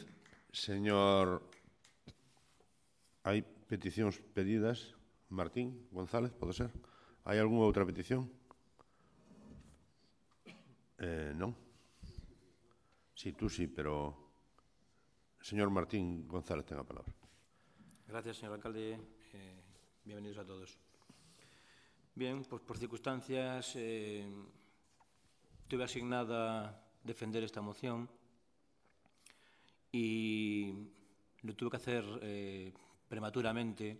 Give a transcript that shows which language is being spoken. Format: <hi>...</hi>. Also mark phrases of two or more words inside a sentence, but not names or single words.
<gl>Señor, hai peticións pedidas. Martín González, pode ser? Hai algunha outra petición? Non? Sí, tú sí, pero... Señor Martín González, ten a palabra.</gl> <es>Gracias, señor alcalde. Bienvenidos a todos. Bien, pues por circunstancias tuve asignada defender esta moción y lo tuve que hacer prematuramente.</es>